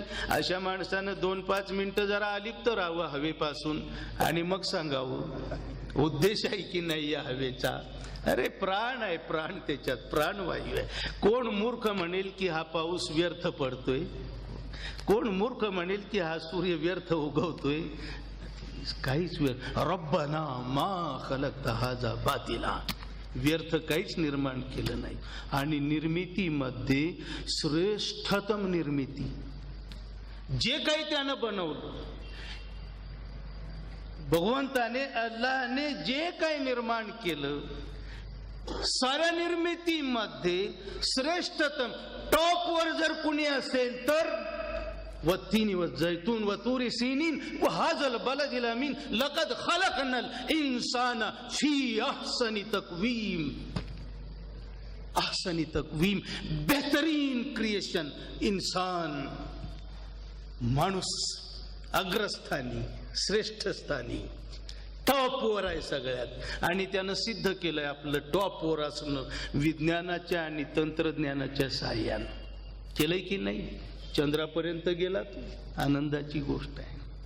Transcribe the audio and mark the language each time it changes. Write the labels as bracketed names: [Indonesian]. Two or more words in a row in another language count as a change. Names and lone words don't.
[Marathi] अशा माणसानं 2-5 मिनिटं जरा अलिप्त राहावं हवेपासून आणि मग सांगावं उद्देश आहे की नाही या हवेचा. अरे प्राण आहे, प्राण त्याच्यात, प्राणवायू आहे. कोण मूर्ख म्हणेल की हा पाऊस व्यर्थ पडतोय? कोण मूर्ख म्हणेल की हा सूर्य व्यर्थ उगवतोय? काहीच व्यर्थ. [Arabic] ربنا ما خلقت هذا باطلا, [Marathi] व्यर्थ काहीच निर्माण केलं नाही. आणि निर्मितीमध्ये श्रेष्ठतम निर्मिती, जे काही त्यानं बनवलं, भगवंताने, अल्लाहने जे काही निर्माण केलं, साऱ्या निर्मितीमध्ये श्रेष्ठतम टॉपवर जर कुणी असेल तर [Arabic] والتين والزيتون وطور سينين وهذا البلد الأمين لقد خلقنا الإنسان في أحسن تقويم. أحسن تقويم, [Hindi] बेहतरीन क्रिएशन. इंसान, [Marathi] माणूस अग्रस्थानी, श्रेष्ठ स्थानी, टॉपवर आहे सगळ्यात. आणि त्यानं सिद्ध केलंय आपलं टॉपवर असणं विज्ञानाच्या आणि तंत्रज्ञानाच्या साहाय्यानं. केलंय की नाही? चंद्रापर्यंत गेला तू, आनंदाची गोष्ट आहे.